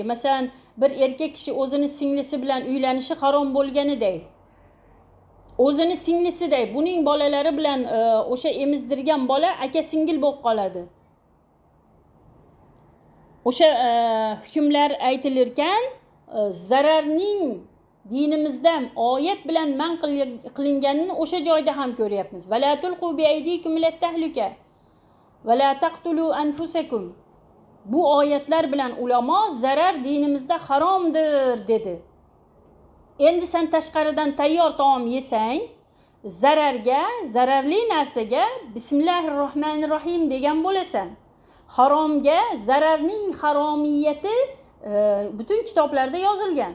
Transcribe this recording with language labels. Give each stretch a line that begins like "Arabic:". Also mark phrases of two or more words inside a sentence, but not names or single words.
Uzbek: Masalan, bir erkak kishi o'zini singlisi bilan uylanishi harom bo'lganiday, o'zini singlisiday buning bolalari bilan o'sha emizdirgan bola aka-singil bo'lib qoladi. O'sha hukmlar aytilirkan, zararning dinimizda oyat bilan man qilinganini o'sha joyda ham ko'ryapmiz.
Arabic: ولا تلقوا بأيديكم إلى التهلكة ولا تقتلوا أنفسكم.
Uzbek: Bu oyatlar bilan ulamo zarar dinimizda haromdir dedi. Endi sen tashqaridan tayyor taom yesang, zararli narsaga Bismillahirrohmanirrohim degan bo'lasan. Haromga zararning haromiyati butun kitoblarda yozilgan.